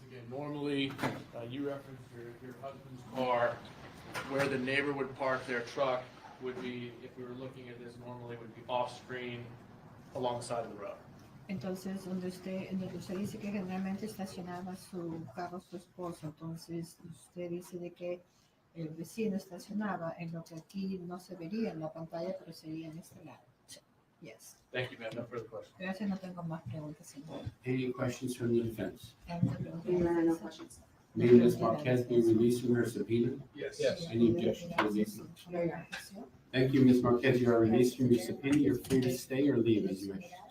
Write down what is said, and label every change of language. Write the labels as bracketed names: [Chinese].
[English] normally, you referenced your husband's car, where the neighbor would park their truck would be, if we were looking at this normally, would be off-screen alongside of the road. [Spanish] Entonces, donde usted dice que generalmente estacionaba su carro su esposo, entonces usted dice de que el vecino estacionaba en lo que aquí no se vería en la pantalla, pero sería en este lado. [English] Yes. Thank you, ma'am. No further questions. [Spanish] Gracias, no tengo más preguntas, señor. [English] Any questions from the defense? No questions. May Ms. Marquez be released from her subpoena? Yes. Any objection to release? Thank you, Ms. Marquez. You are released from your subpoena. You're free to stay or leave as you wish.